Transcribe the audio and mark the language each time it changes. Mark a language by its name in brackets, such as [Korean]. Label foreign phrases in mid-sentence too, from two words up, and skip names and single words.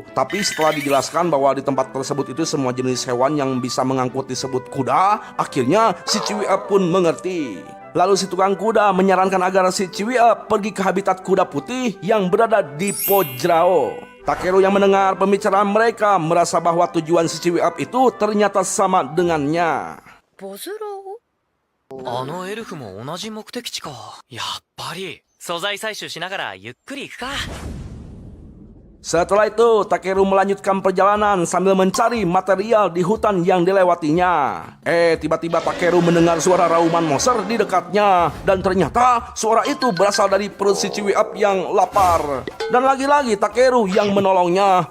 [Indonesian] Tapi setelah dijelaskan bahwa di tempat tersebut itu semua jenis hewan yang bisa mengangkut disebut kuda, akhirnya si Ciwi Up pun mengerti. Lalu si tukang kuda menyarankan agar si Ciwiep pergi ke habitat kuda putih yang berada di Pojrao. Takeru yang mendengar pembicaraan mereka merasa bahwa tujuan si Ciwiep itu ternyata sama dengannya. [Japanese] ボズラオあのエルフも同じ目的地か。やっぱり素材採取しながらゆっくり行くか。 [Indonesian] Setelah itu, Takeru melanjutkan perjalanan sambil mencari material di hutan yang dilewatinya. Tiba-tiba Takeru mendengar suara rauman monster di dekatnya. Dan ternyata suara itu berasal dari perut si Ciwiep yang lapar. Dan lagi-lagi Takeru yang menolongnya.